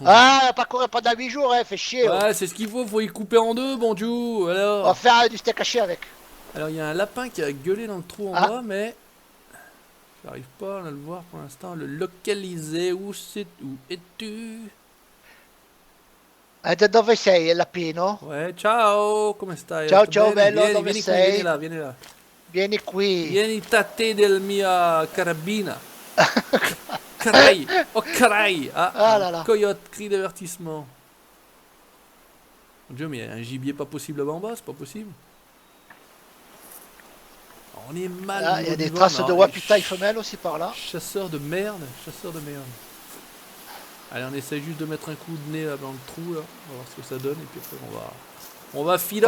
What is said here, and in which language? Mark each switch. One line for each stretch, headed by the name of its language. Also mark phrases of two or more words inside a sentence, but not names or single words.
French: ah, pas courir pendant 8 jours, hein, fait chier. Ouais, c'est ce qu'il faut y couper en deux, bonjour. Alors... On va faire du steak haché avec. Alors, il y a un lapin qui a gueulé dans le trou en bas, mais j'arrive pas à le voir pour l'instant. Le localiser, où es-tu?
Italian: Da dove sei, Lapino? Ouais, ciao, come stai? Ciao, Tutto ciao, bene? bello, Vieni, dove vieni qui, sei? vieni là, vieni là. Vieni qui. Vieni da te del mia carabina. Carai, oh carai. Ah, Ah
French: un là là. coyote, cri d'avertissement. Mon Dieu, mais il y a un gibier pas possible là-bas en bas, c'est pas possible. On est mal. Ah, il y a au des niveau, traces non, de et wapitaille femelle aussi par là. Chasseur de merde, chasseur de merde. Allez, on essaie juste de mettre un coup de nez là dans le trou là, on va voir ce que ça donne et puis après on va filoche.